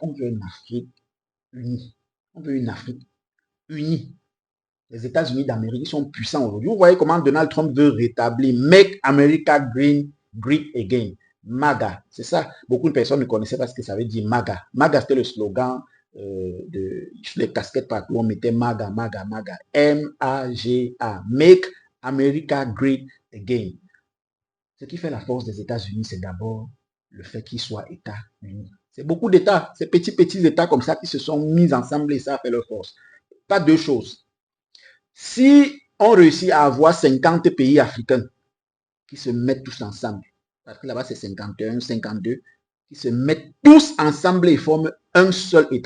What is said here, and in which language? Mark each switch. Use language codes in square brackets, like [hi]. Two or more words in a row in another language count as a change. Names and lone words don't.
[fr] On veut une Afrique unie. On veut une Afrique unie. Les États-Unis d'Amérique sont puissants aujourd'hui. Vous voyez comment Donald Trump veut rétablir [en] Make America Great Again. [fr] MAGA, c'est ça. Beaucoup de personnes ne connaissaient pas ce que ça veut dire MAGA. MAGA, c'était le slogan sur les casquettes partout. On mettait MAGA, MAGA, MAGA. M-A-G-A. [en] Make America Great Again. [fr] Ce qui fait la force des États-Unis, c'est d'abord le fait qu'ils soient États unis. C'est beaucoup d'États, ces petits États comme ça qui se sont mis ensemble et ça a fait leur force. Pas deux choses. Si on réussit à avoir 50 pays africains qui se mettent tous ensemble, parce que là-bas c'est 51, 52, qui se mettent tous ensemble et forment un seul État.